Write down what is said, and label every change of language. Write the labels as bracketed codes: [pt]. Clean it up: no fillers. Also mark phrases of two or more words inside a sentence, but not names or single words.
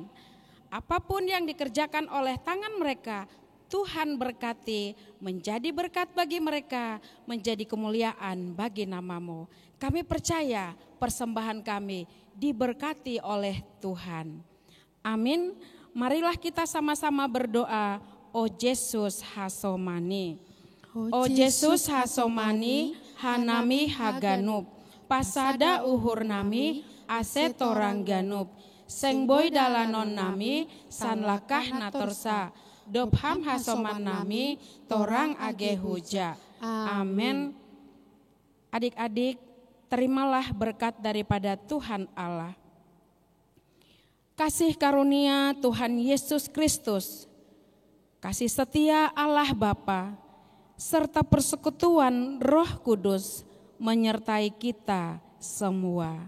[id] Apapun yang dikerjakan oleh tangan mereka, Tuhan berkati, menjadi berkat bagi mereka, menjadi kemuliaan bagi nama-Mu. Kami percaya persembahan kami diberkati oleh Tuhan. Amin. Marilah kita sama-sama berdoa. O Yesus hasomani. [smr] O Yesus hasomani, hanami haganub. Pasada uhur nami, ase torang ganub. Sengboy dalanon nami, sanlakah natorsa. Dobham hasoman nami, torang age huja. [id] Amin. Adik-adik, terimalah berkat daripada Tuhan Allah. Kasih karunia Tuhan Yesus Kristus, kasih setia Allah Bapa, serta persekutuan Roh Kudus menyertai kita semua.